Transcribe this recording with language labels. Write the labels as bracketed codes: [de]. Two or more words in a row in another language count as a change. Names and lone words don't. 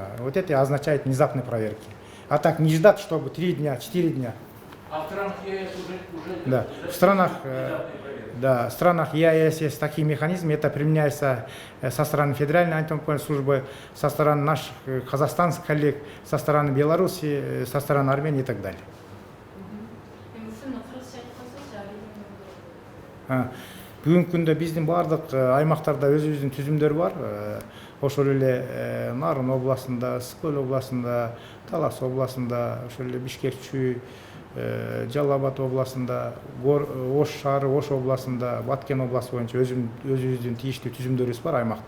[ru] Вот это означает внезапные проверки. А так не ждать, чтобы 3 дня, 4 дня. А в странах ЕАЭС уже да. В странах ЕАЭС есть такие механизмы, это применяется со стороны Федеральной антимонопольной службы, со стороны наших казахстанских коллег, со стороны Беларуси, со стороны Армении и так далее. [ky] Бүгүнкү күндө биздин баардык аймактарда өзүбүздүн түзүмдөр бар. Ошол эле Нарын областында, Ысык-Көл областында, Талас областында, ошол эле Бишкек, Чүй, Жалал Абад областында, Ош шаары, Ош областында, Баткен областы боюнча өзүбүздүн тийиштүү түзүмдөрүбүз бар аймактык.